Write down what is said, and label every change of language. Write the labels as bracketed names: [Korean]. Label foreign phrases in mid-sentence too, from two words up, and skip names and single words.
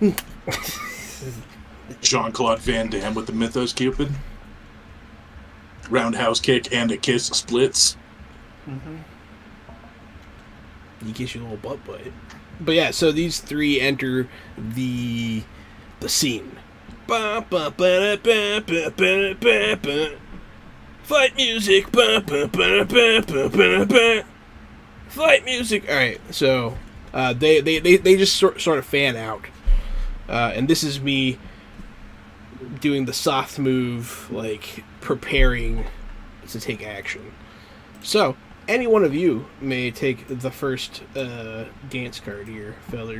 [English] Jean-Claude Van Damme with the Mythos Cupid. Roundhouse kick and a kiss splits. Mm-hmm. you get your little butt bite. But yeah, so these 3 enter the scene. Ba, ba, ba, ba, ba, ba, ba, ba. Fight music. Ba, ba, ba, ba, ba, ba, ba. Fight music. All right, so they just sort of fan out, and this is me doing the soft move, like preparing to take action. So, any one of you may take the first dance card here, fellers.